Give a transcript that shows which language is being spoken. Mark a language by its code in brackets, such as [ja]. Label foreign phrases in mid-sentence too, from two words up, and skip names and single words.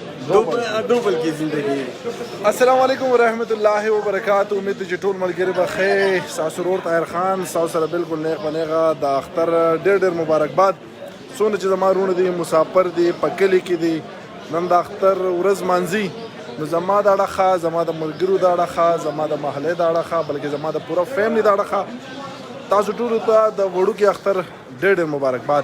[ur] دوبل کی زندگی. [ar] السلام علیکم ورحمۃ اللہ وبرکاتہ. [ps] امید چې ټول ملګري به ښه. ستاسو ورور طاهر خان ستاسو سره بالکل نیغ په نیغه د اختر ډېر مبارکباد. څونه چې زما وروڼه دي مسافر دي په کلي کې دي نن د اختر ورځ مانځي نو زما د اړخه زما د ملګرو د اړخه زما د محلې د اړخه بلکې زما د پوره فیملی د اړخه تاسو ټولو ته د وړوکي اختر ډېر مبارکباد.